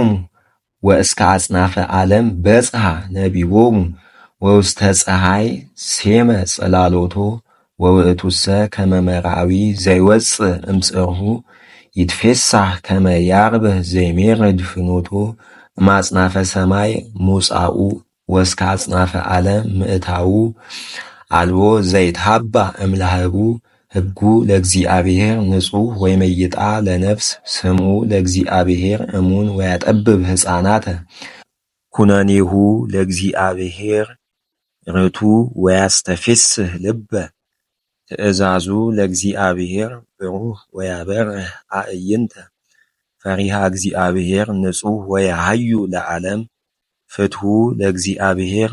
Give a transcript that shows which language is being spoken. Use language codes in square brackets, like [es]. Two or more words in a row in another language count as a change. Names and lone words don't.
[gez] ወእስከ አጽናፈ ዓለም በጽሐ ነቢቦሙ ወውስተ ፀሐይ ሴመ ጽላሎቶ ወውእቱሰ ከመ መርዓዊ ዘይወፅእ እምጽርሑ ይትፌሳህ ከመ ያርብህ ዘይሜርድ ፍኖቶ እማጽናፈ ሰማይ ሙጻኡ ወእስከ አጽናፈ ዓለም ምእታዉ አልቦ ዘይትሃባእ እምላህቡ ሕጉ ለእግዚአብሔር ንጹሕ ወይመይጣ ለነፍስ ስምዑ ለእግዚአብሔር እሙን ወያጠብብ ሕፃናተ ኩነኔሁ ለእግዚአብሔር ርቱዕ ወያስተፌስህ ልበ ትእዛዙ ለእግዚአብሔር ብሩህ ወያበርህ አዕይንተ ፈሪሃ እግዚአብሔር ንጹሕ ወያሃዩ ለዓለም ፍትሑ ለእግዚአብሔር